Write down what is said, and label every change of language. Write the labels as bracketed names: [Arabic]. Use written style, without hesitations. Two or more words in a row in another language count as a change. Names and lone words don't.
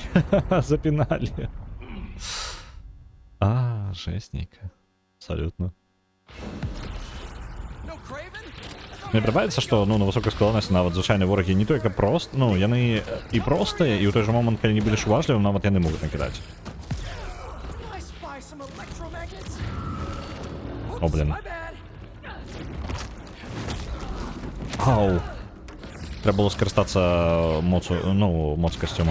[Russian] Запинали! А, жестненько. Абсолютно. [Belarusian] Мне подобаецца, што ну, на высокай складанасці нават звычайныя ворагі не толькі прост, ну, яны і простыя, і ў той жа момант, калі не будзеш уважлівым, нават яны могуць накідаць. [Russian] О, блин. Ау. [Ukrainian] Треба було скористатися моцу, ну, моц костюма.